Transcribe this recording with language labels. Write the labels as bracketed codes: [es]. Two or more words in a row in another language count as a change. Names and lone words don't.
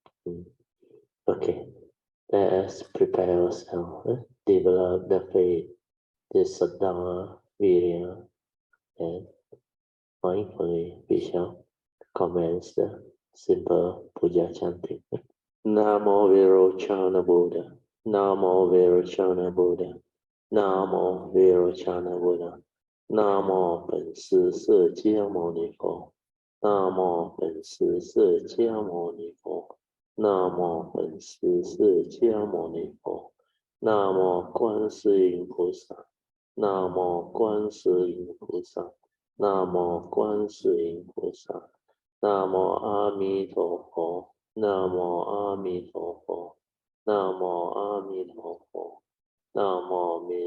[en] Okay, let us prepare ourselves, develop the faith, the saddha, virya, and mindfully we shall commence the simple puja chanting. [zh] Namo Virochana Buddha, Namo Virochana Buddha, Namo Virochana Buddha, Namo 本师释迦牟尼佛，Namo 本师释迦牟尼佛，Namo 本师释迦牟尼佛，Namo 观世音菩萨，Namo 观世音菩萨，Namo 观世音菩萨，Namo 阿弥陀佛，Namo 阿弥陀佛，Namo 阿弥陀佛，Namo 弥